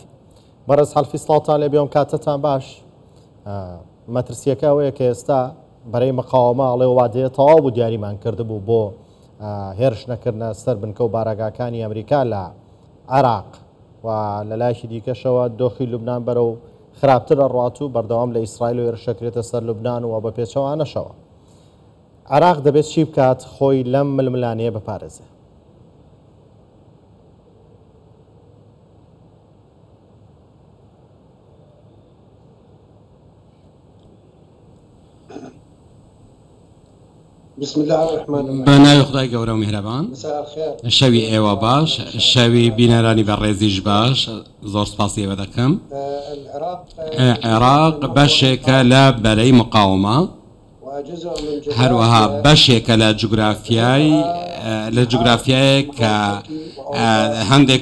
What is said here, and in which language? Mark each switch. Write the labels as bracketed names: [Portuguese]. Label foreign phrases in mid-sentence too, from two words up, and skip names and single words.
[Central Kurdish] بەڕێز حەلفی سڵاوتان لێ بێم کاتتان باش. مەترسیەکە ئەوەیە کە ئێستا بەرەی مقاومە ئەڵێ وادەیە تەواو بوو دیاریمان کردبوو بۆ هێرش نەکردنە سەر بنکە و بارەگاکانی ئەمریکا لە عێراق و لە لایشی دیکەشەوە دۆخی لوبنان بەرەو خراپتر ڕات و بەردەوام لە ئیسرائیل و هێرشەکرێتە سەر لوبنان و بە پێچەوانەشەوە. عێراق دەبێت چی بکات خۆی لەم ململانەیە بپارێزێ؟ [Arabic] بسم الله الرحمن الرحيم. [Central Kurdish] بناوی خدای گەورە و میهرەبان. شەوی ئێوە باش، شەوی بینەرانی بەڕێزیش باش، زۆر سپاسی ئێوە دەکەم. عێراق بەشێکە لە بەرەی مقاومە، هەروەها بەشێکە لە جوگرافیایە کە هەندێک